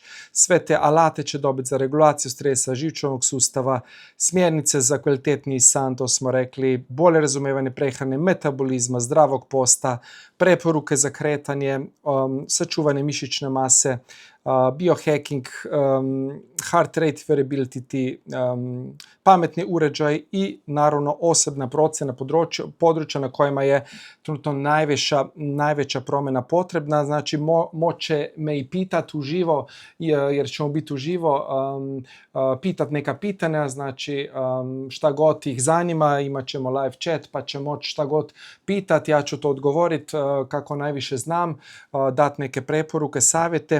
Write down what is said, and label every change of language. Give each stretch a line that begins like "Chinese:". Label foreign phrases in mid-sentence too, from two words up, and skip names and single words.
Croatian: Sve te alate će dobiti za regulaciju stresa, živčanog sustava, smjernice za kvalitetniji san, to smo rekli, bolje razumijevanje prehrane, metabolizma, zdravog posta, preporuke za kretanje, sačuvanje mišićne mase, biohacking,
English: heart rate variability,
Croatian: pametni uređaj i naravno osobna procjena područja na kojima je trenutno najveća promjena potrebna. Znači moće me i pitati uživo, jer ćemo biti uživo, pitati neka pitanja, znači šta god ih zanima, imat ćemo
English: live chat
Croatian: pa će moći šta god pitati, ja ću to odgovoriti kako najviše znam, dati neke preporuke, savjete.